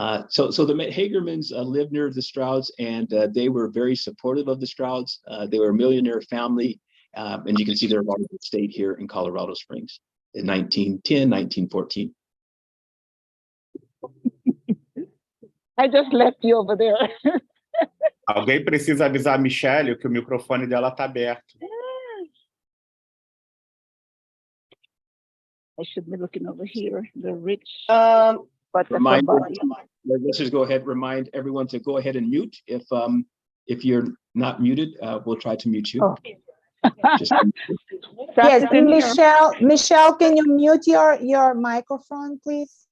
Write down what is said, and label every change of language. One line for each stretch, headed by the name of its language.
English: So the Hagermans lived near the Strouds, and they were very supportive of the Strouds. They were a millionaire family, and you can see their large estate here in Colorado Springs in 1910, 1914. I just left you over there.
Portuguese: Alguém precisa avisar a Michelle que o microfone dela está aberto.
English: I should be looking over here. The rich, but let's just go ahead. Remind everyone to go ahead and mute. If you're not muted, we'll try to mute you. Oh. Yes, Michelle, can you mute your microphone, please?